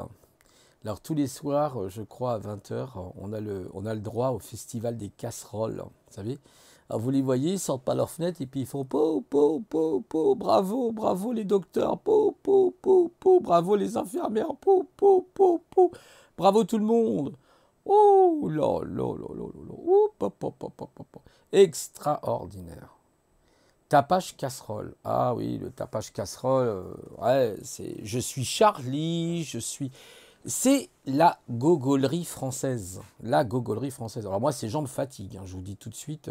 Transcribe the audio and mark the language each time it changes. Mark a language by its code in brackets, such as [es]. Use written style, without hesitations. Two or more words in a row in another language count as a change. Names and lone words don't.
[fr] Alors tous les soirs, je crois à 20 heures, on a le droit au festival des casseroles, vous savez. Alors vous les voyez, ils sortent par leur fenêtre et puis ils font po, po, po, po, bravo, bravo les docteurs, po, po, po, po, bravo les infirmières, po, po, po, po, bravo tout le monde. Oh là là là là là là, oh, po, po, po, po, po, po. Extraordinaire. Tapage casserole. Ah oui, le tapage casserole, ouais, je suis Charlie, c'est la gogolerie française. La gogolerie française. Alors moi, ces gens me fatiguent, hein, je vous dis tout de suite.